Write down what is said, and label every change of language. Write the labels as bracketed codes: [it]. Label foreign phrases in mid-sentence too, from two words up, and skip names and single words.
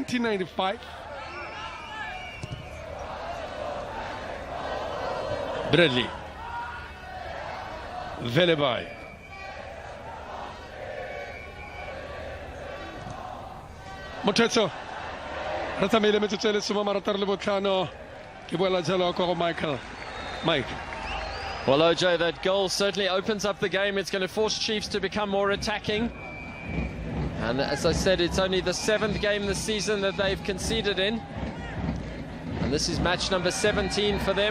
[tn] Bradley Relive Mothetso re tsamaile metsotso e le 35 ke boela jalo kwa go Mike [en] Well, OJ, that goal certainly opens up the game. It's going to force Chiefs to become more attacking. And as I said, it's only the 7th game this season that they've conceded in. And this is match number 17 for them.